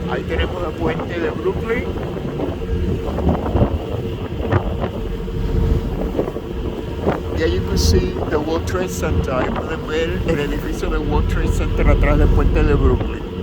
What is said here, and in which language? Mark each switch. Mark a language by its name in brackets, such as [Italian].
[Spanish] tenemos el puente de Brooklyn. [English] There you can see the World Trade Center. [Spanish] Ahí pueden ver el edificio del World Trade Center atrás del puente de Brooklyn.